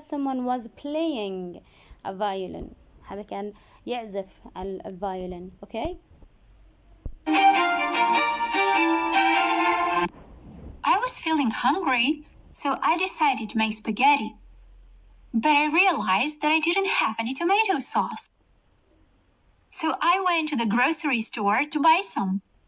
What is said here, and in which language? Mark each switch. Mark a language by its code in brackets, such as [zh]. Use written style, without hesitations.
[en] someone was playing a violin. [ar] هذا كان يعزف على الفايولين. [en] okay I was feeling hungry, so I decided to make spaghetti. But I realized that I didn't have any tomato sauce. So I went to the grocery store to buy some.